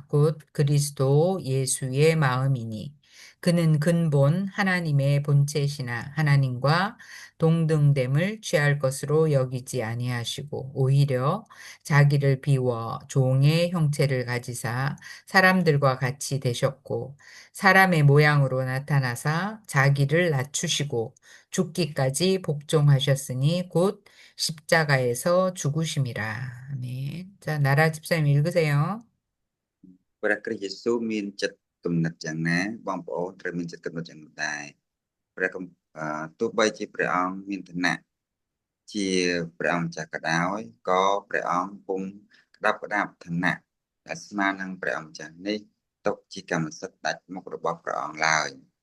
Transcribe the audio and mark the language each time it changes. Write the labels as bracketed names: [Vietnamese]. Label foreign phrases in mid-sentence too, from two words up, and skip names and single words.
[Korean] 곧 그리스도 예수의 마음이니. 그는 근본 하나님의 본체시나 하나님과 동등됨을 취할 것으로 여기지 아니하시고 오히려 자기를 비워 종의 형체를 가지사 사람들과 같이 되셨고 사람의 모양으로 나타나사 자기를 낮추시고 죽기까지 복종하셨으니 곧 십자가에서 죽으심이라. 아멘. 자, 나라 집사님 읽으세요. [Khmer] ព្រះគ្រីស្ទយេស៊ូវមានចិត្តគំនិតយ៉ាងណាបងប្អូនត្រូវមានចិត្តគំនិតយ៉ាងនោះដែរព្រះគម្ទោះបីជាព្រះអង្គមានឋានៈជាព្រះអង្គម្ចាស់ក៏ដោយក៏ព្រះអង្គពុំក្តាប់ក្តាប់ឋានៈដែលស្មើនឹងព្រះអង្គម្ចាស់នេះទុកជាកម្មសិទ្ធិដាច់មុខរបស់ព្រះអង្គឡើយ